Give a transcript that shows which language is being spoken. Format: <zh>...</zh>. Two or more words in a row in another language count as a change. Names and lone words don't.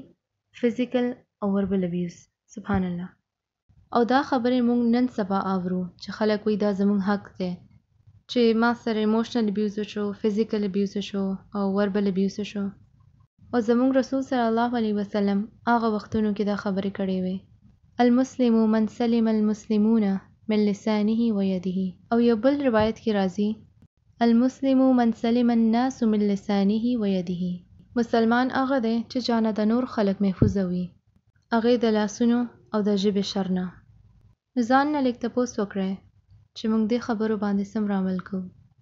<en>فزیکل او verbal abuse.</en> <ar>سبحان الله.</ar> <ps>او دا خبرې مونږ نن سبا اورو چې خلک وایي دا زموږ حق دی چې ما سره</ps> <en>emotional abuse</en> <ps>وشو،</ps> <en>physical abuse</en> <ps>وشو او</ps> <en>verbal abuse</en> <ps>وشو. او زموږ رسول</ps> <ar>صلی الله علیه وسلم</ar> <ps>هغه وختونو کې دا خبرې کړې وې.</ps> <ar>المسلم من سلم المسلمون من لسانه و یده.</ar> <ps>او یو بل روایت کې راځي</ps> <ar>المسلم من سلم الناس من لسانه و یده.</ar> <ps>مسلمان هغه دی چې جانه د نور خلک محفوظه وي، هغې د لاسونو او د ژبې شر نه. ځان نه لږ تپوس وکړئ چې موږ دې خبرو باندې څومره عمل کوو.</ps>